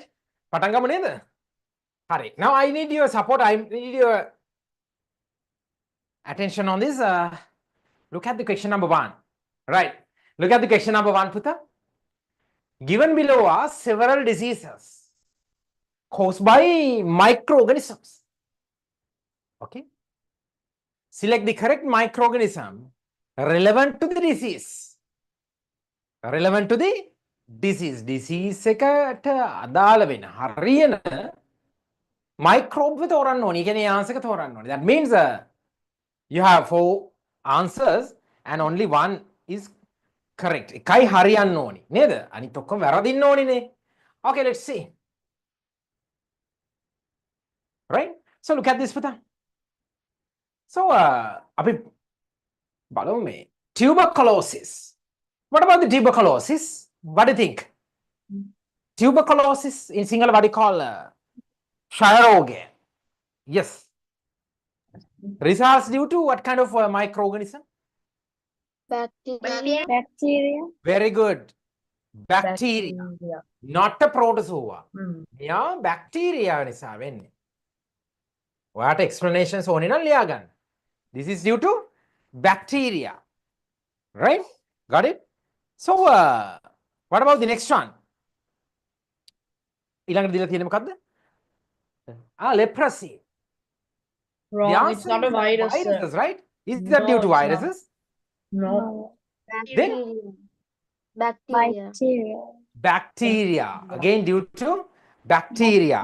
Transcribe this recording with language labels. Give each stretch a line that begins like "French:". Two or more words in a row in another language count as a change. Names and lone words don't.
Sinhala: පටන් ගමු නේද? හරි.
English: Now I need your support. I need your attention on this. Look at the question number 1. Right. Look at the question number 1, Puta. Given below are several diseases caused by microorganisms. Okay. Select the correct microorganism relevant to the disease. Relevant to the disease.
Sinhala: Disease එකට අදාළ වෙන හරියන microbe තෝරන්න ඕනේ. ඒ කියන්නේ answer එක තෝරන්න ඕනේ.
English: That means you have 4 answers and only one is correct.
Sinhala: එකයි හරියන්න ඕනේ. නේද? අනිත් ඔක්කොම වැරදින්න ඕනේනේ.
English: Okay, let's see. Right? So look at this, Puta.
Sinhala: So අපි බලමු මේ tuberculosis.
English: What about the tuberculosis? What do you think? Tuberculosis in Sinhala what do you call ක්ෂයරෝගය? Yes. Results due to what kind of microorganism? Bacteria. Bacteria. Very good. Bacteria. Not a protozoa.
Sinhala: Yeah, bacteria නිසා වෙන්නේ. ඔයාට explanations ඕනේ නම් ලියා ගන්න.
English: This is due to bacteria. Right? Got it? So, what about the next one?
Sinhala: ඊළඟට දීලා තියෙන්නේ මොකද්ද?
English: Leprosy. The Wrong. It's answer not a is virus. sir. viruses, right? Is that due No, to it's not. viruses? No. Then Bacteria. bacteria. Again due to bacteria.